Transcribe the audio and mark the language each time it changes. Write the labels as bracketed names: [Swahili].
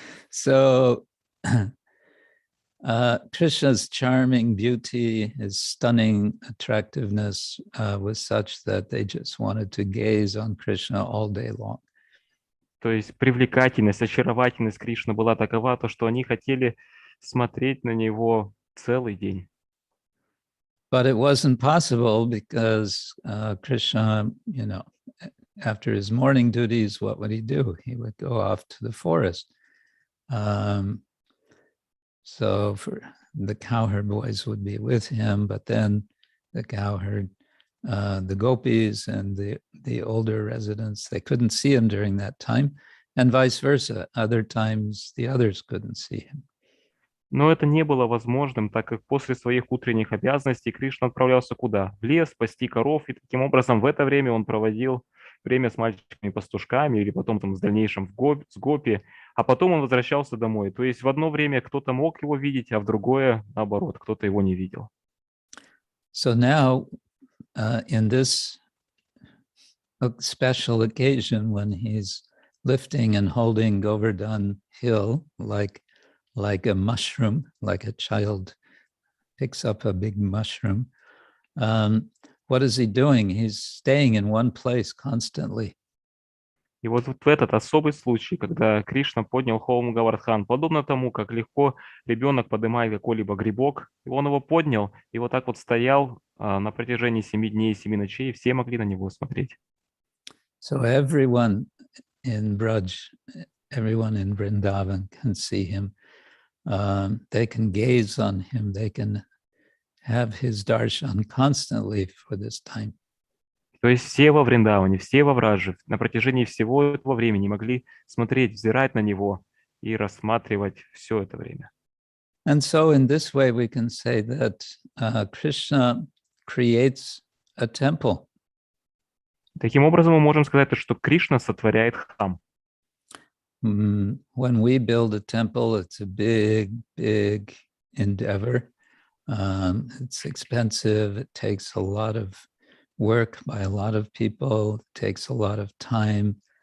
[English] So Krishna's charming beauty, his stunning attractiveness was such that they just wanted to gaze on Krishna all day long. [Russian] То есть привлекательность, очаровательность Кришны была такова, то, что они хотели смотреть на него целый день. [English] But it wasn't possible because Krishna, after his morning duties, what would he do? He would go off to the forest. So for the cowherd boys would be with him, but then the cowherd, the gopis and the older residents, they couldn't see him during that time, and vice versa. Other times the others couldn't see him. [Russian] Но это не было возможным, так как после своих утренних обязанностей Кришна отправлялся куда? В лес, пасти коров, и таким образом в это время он проводил время с мальчиками-пастушками или потом с дальнейшем с гопи, а потом он возвращался домой. То есть в одно время кто-то мог его видеть, а в другое, наоборот, кто-то его не видел. [English] So now, in this special occasion when he's lifting and holding Govardhan Hill like a mushroom, like a child picks up a big mushroom. What is he doing? He's staying in one place constantly. [Russian] И вот в этот особый случай, когда Кришна поднял холм Гавардхан, подобно тому, как легко ребенок поднимает какой-либо грибок, и он его поднял, и вот так вот стоял на протяжении 7 дней и 7 ночей, и все могли на него смотреть. [English] So everyone in Braj, everyone in Vrindavan can see him. They can gaze on him. They can have his darshan constantly for this time. [Russian] То есть все во Вриндаване, все во Врадже на протяжении всего этого времени могли смотреть, взирать на него и рассматривать все это время. [English] And so in this way, we can say that Krishna creates a temple. [Russian] Таким образом, мы можем сказать, что Кришна сотворяет храм. [English] When we build a temple, it's a big, big endeavor. It's expensive. It takes a lot of work by a lot of people. It takes a lot of time.